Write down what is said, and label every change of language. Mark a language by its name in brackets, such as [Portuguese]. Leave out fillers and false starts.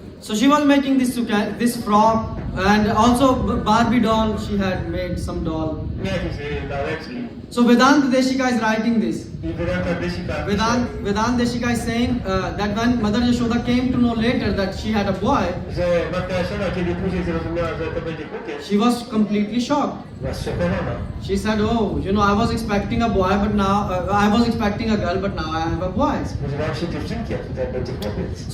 [English] So she was making this frock, and also Barbie doll. She had made some doll. [Polish] Jakieś laleczki. [English] So Vedanta Deshika is writing this. [Polish] I Vedanta Deshika. [English] Vedanta Deshika is saying that when Mother Yashoda came to know later that she had a boy, [Polish] Że matka Yashoda, kiedy później zrozumiała, że to będzie chłopiec, [English] she was completely shocked. [Polish] była zszokowana. [English] She said, "Oh, I was expecting a boy, but now I was expecting a girl, but now I have a boy." [Polish] Spodziewałam się dziewczynki, a tutaj będzie chłopiec.